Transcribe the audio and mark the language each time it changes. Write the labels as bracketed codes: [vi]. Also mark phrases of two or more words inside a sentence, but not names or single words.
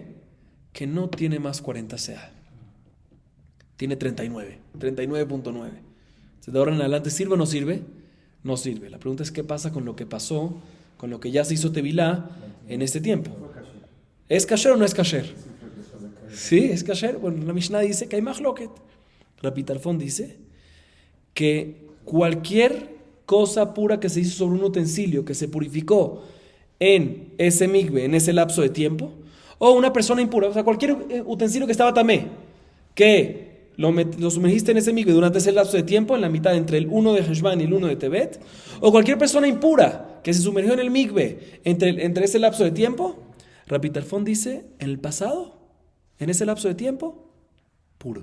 [es] Que no tiene más 40 CA. Tiene 39, 39.9. De ahora en adelante, ¿sirve o no sirve? No sirve. La pregunta es ¿qué pasa con lo que pasó, con lo que ya se hizo Tevilá en este tiempo? ¿Es kasher o no es kasher? Sí, es kasher. Bueno, la Mishnah dice que hay mahloket. Rabbi Tarfon dice que cualquier cosa pura que se hizo sobre un utensilio que se purificó en ese mikve, en ese lapso de tiempo, o una persona impura, o sea, cualquier utensilio que estaba tamé, que lo sumergiste en ese mikve durante ese lapso de tiempo, en la mitad entre el 1 de Heshvan y el 1 de Tevet, o cualquier persona impura que se sumergió en el mikve entre ese lapso de tiempo, Rabbi Tarfon dice, en el pasado, en ese lapso de tiempo, puro.